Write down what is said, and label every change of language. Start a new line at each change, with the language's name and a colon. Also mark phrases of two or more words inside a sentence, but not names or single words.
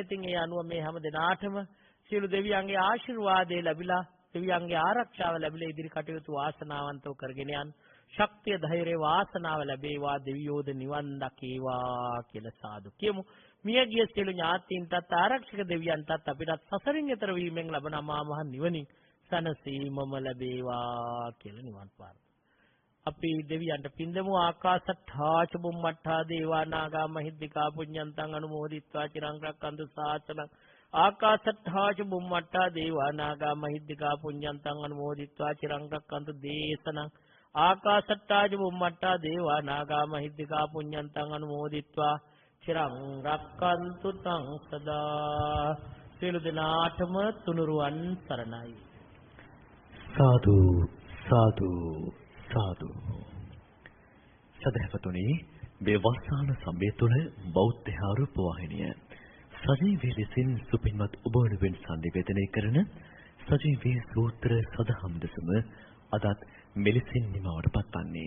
Sinhala: ඉතින් ඒ අනුව මේ හැම දිනාටම සියලු දෙවියන්ගේ ආශිර්වාදය ලැබිලා, දෙවියන්ගේ ආරක්ෂාව ලැබිලා ඉදිරි කටයුතු වාසනාවන්තව කරගෙන යන්න ශක්තිය, ධෛර්යය, වාසනාව ලැබේවා. දෙවියෝද නිවන් දකේවා කියලා සාදු කියමු. මියගිය සියලු ඥාතීන්ටත් ආරක්ෂක දෙවියන්ටත් අපිටත් සසරින් එතර වීමෙන් ලබන අමා මහ නිවනින් සනසීමම ලැබේවා කියලා නිවන් පාරයි. අපි දෙවියන්ට පින්දමු.
Pali: ආකාශට්ඨා ච බුම්මට්ඨා දේවා නාග මහිද්దికා පුඤ්ඤන්තං අනුමෝදිත්වා චිරං රක්ඛන්තු ශාසනං. ආකාශට්ඨා ච බුම්මට්ඨා දේවා නාග මහිද්దికා පුඤ්ඤන්තං අනුමෝදිත්වා චිරං රක්ඛන්තු දේශනං. ආකාශට්ඨා ච බුම්මට්ඨා දේවා නාග මහිද්దికා පුඤ්ඤන්තං අනුමෝදිත්වා චිරං රක්ඛන්තු තං සදා.
Sinhala: සියලු දෙනාටම තුනුරුවන් සරණයි. සාදු සාදු සාදු. සදහවතුනි, මේ වස්සාන සමය තුළ බෞද්ධ ආරූප වාහිනිය සජීවී ලෙසින් සුපින්වත් ඔබ වෙනුවෙන් සංනිවේදනය කරන සජීවී සූත්‍ර සදහම් දසම අදත් මෙලෙසින් නිමවට පත්වන්නේ.